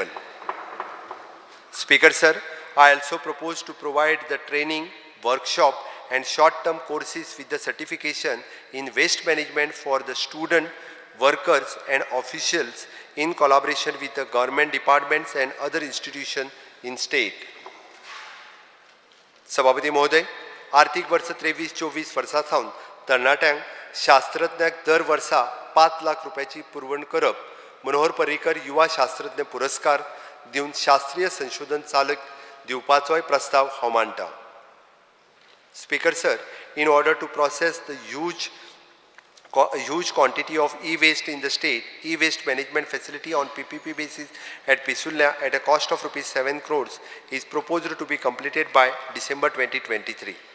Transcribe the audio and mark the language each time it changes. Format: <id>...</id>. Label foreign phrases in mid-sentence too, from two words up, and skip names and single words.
<en>Speaker, sir, I also propose to provide the training, workshop and short-term courses with the certification in waste management for the student, workers and officials in collaboration with the government departments and other institutions in state.</en> <kok>सभापती महोदय, आर्थिक वर्ष 23-24 वर्सांसावन तरणाट्यांक शास्त्रज्ञाक दर वर्सा 5 लाख रुपयाची पुरवण करप, मनोहर पर्रीकर युवा शास्त्रज्ञ पुरस्कार दिवन शास्त्रीय संशोधन चालक दिवपाचोय प्रस्ताव हांव मांडटां.</kok> <en>Speaker, sir, in order to process the huge quantity of e-waste in the state, e-waste management facility on PPP basis at Pisulya at a cost of rupees 7 crores is proposed to be completed by December 2023.</en>